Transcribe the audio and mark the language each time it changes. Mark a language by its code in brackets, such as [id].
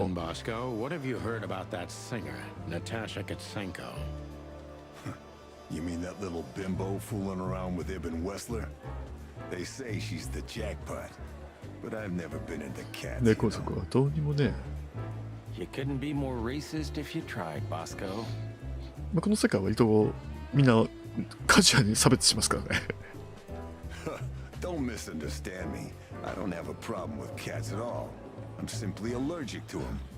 [en] Listen, Bosco, what have you heard about that singer, Natasha Katsenko? You mean that little bimbo fooling around with Ibn Wessler? They say she's the jackpot, but I've never been into cats. [ja] 猫族はどうにもね。 [en] You couldn't be more racist if you tried, Bosco. [ja] まあ、この世界は割とみんなカジュアルに差別しますからね。 [en] Don't misunderstand me. I don't have a problem with cats at all. I'm simply allergic to them.